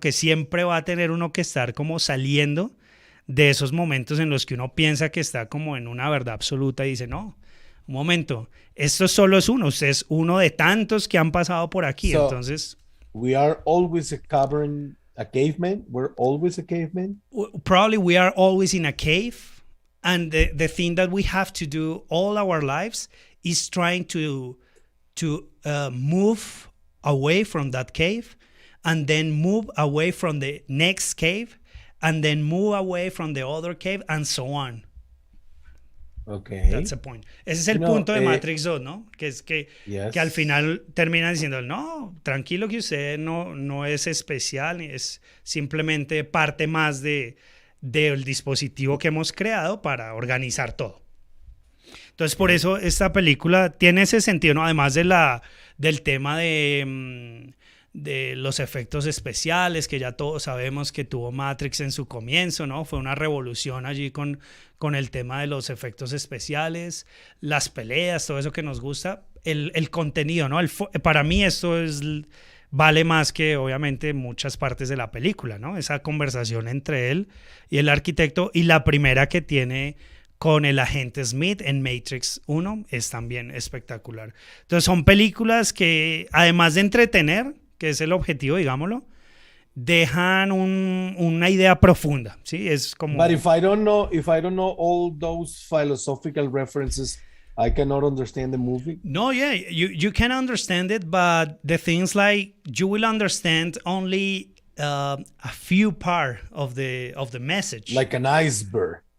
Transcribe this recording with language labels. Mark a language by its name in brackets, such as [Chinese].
[Spanish] Que siempre va a tener uno que estar como saliendo de esos momentos en los que uno piensa que está como en una verdad absoluta y dice, no, un momento, esto solo es uno, usted es uno de tantos que han pasado por aquí, entonces... [English] We are always a caveman? We're always a caveman? Probably we are always in a cave, and the thing that we have to do all our lives is trying to move away from that cave and then move away from the next cave and then move away from the other cave and so on. Okay. That's the point. [Spanish] Ese es el punto de Matrix 2, ¿no? Que es que al final terminan diciendo, no, tranquilo que usted no es especial, es simplemente parte más del dispositivo que hemos creado para organizar todo. Entonces, por eso esta película tiene ese sentido, ¿no? Además del tema de de los efectos especiales, que ya todos sabemos que tuvo Matrix en su comienzo, ¿no? Fue una revolución allí con el tema de los efectos especiales, las peleas, todo eso que nos gusta, el contenido, ¿no? Para mí esto vale más que obviamente muchas partes de la película, ¿no? Esa conversación entre él y el arquitecto, y la primera que tiene con el agente Smith en Matrix 1 es también espectacular. Entonces son películas que, además de entretener, que es el objetivo, digámoslo, dejan una idea profunda, ¿sí? Es como... [English] But if I don't know all those philosophical references, I cannot understand the movie. No, yeah, you can understand it, but the things like you will understand only a few part of the message. Like an iceberg.